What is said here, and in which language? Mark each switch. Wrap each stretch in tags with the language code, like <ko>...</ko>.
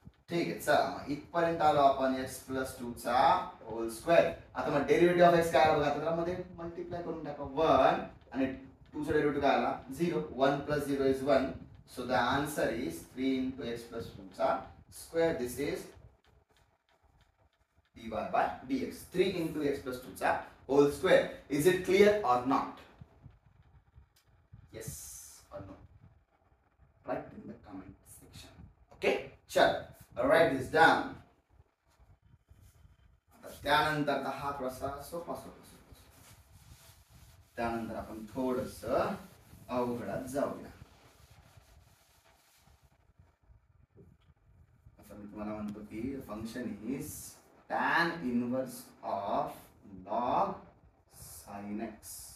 <mr>ठीक आहे, चला मग इथपर्यंत आलो आपण x प्लस 2 चा होल स्क्वेअर. आता मग डेरिव्हेटिव्ह ऑफ x काय आला बघा? आता मध्ये मल्टिप्लाय करून टाका. 1 आणि 2 चा डेरिव्हेटिव्ह काय आला? 0. 1 plus 0 is 1.</mr> <en>So the answer is 3 into x plus 2 चा square. This is dy by dx. 3 into x plus 2 चा whole square. Is it clear or not? Yes or no? Write in the comment section. Okay? चल, write this down.</en> <mr>त्यानंतर हा थोडासा सोपा. त्यानंतर आपण थोडस अवघडात जाऊया. आता मी तुम्हाला म्हणतो की</mr> <en>Function is tan inverse of log sin x.</en>